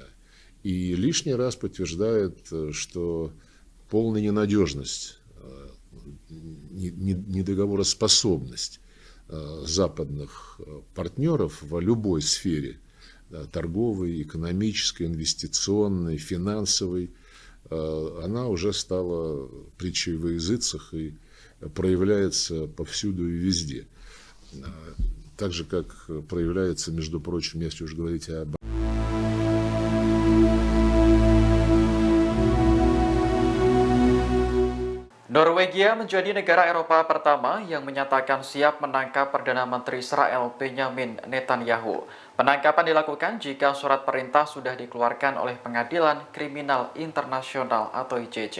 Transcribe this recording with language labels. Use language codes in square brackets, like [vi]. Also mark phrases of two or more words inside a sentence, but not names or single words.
[ru] И лишний раз подтверждает, что полная ненадежность, недоговороспособность западных партнеров в любой сфере, торговой, экономической, инвестиционной, финансовой, она уже стала притчей во языцах и проявляется повсюду и везде. Так же, как проявляется, между прочим, если уж говорить об [id] Norwegia menjadi negara Eropa pertama yang menyatakan siap menangkap Perdana Menteri Israel Benjamin Netanyahu. Penangkapan dilakukan jika surat perintah sudah dikeluarkan oleh Pengadilan Kriminal Internasional atau ICC.